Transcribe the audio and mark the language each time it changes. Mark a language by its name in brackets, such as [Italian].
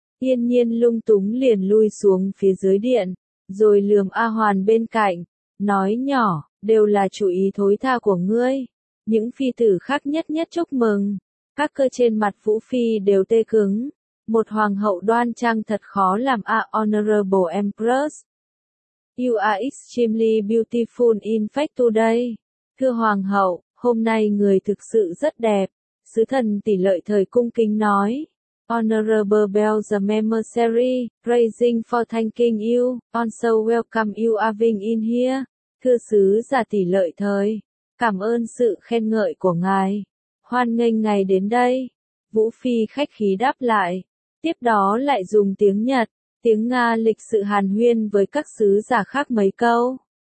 [Vietnamese] Yên Nhiên lung túng liền lui xuống phía dưới điện, rồi lườm A Hoàn bên cạnh, nói nhỏ. Đều là chủ ý thối tha của ngươi. Những phi tử khác nhất nhất chúc mừng, các cơ trên mặt Vũ phi đều tê cứng. Một hoàng hậu đoan trang thật khó làm. [English] A honorable empress, you are extremely beautiful in fact today. [Vietnamese] Thưa hoàng hậu, hôm nay người thực sự rất đẹp. Sứ thần Tỷ Lợi Thời cung kính nói. [English] Honorable Belgium emissary, praising for thanking you, also welcome you arriving in here. [Vietnamese] Thưa sứ giả Tỷ Lợi Thời, cảm ơn sự khen ngợi của ngài, hoan nghênh ngài đến đây. Vũ phi khách khí đáp lại, tiếp đó lại dùng tiếng Nhật, tiếng Nga lịch sự hàn huyên với các sứ giả khác mấy câu.